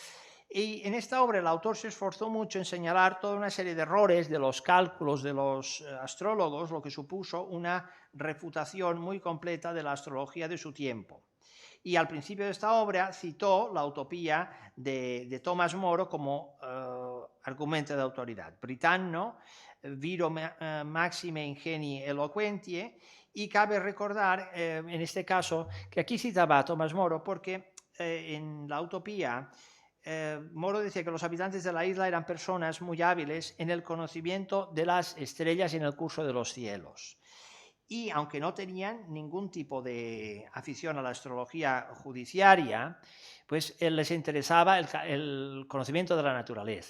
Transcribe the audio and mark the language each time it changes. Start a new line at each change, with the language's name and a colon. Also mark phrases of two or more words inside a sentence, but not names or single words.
Spanish: Y en esta obra el autor se esforzó mucho en señalar toda una serie de errores de los cálculos de los astrólogos, lo que supuso una refutación muy completa de la astrología de su tiempo. Y al principio de esta obra citó la utopía de Tomás Moro como argumento de autoridad.
Latin: Britanno, viro maxime ingenii eloquentie,
Spanish: y cabe recordar en este caso que aquí citaba a Tomás Moro porque en la utopía Moro decía que los habitantes de la isla eran personas muy hábiles en el conocimiento de las estrellas y en el curso de los cielos. Y aunque no tenían ningún tipo de afición a la astrología judiciaria, pues les interesaba el conocimiento de la naturaleza.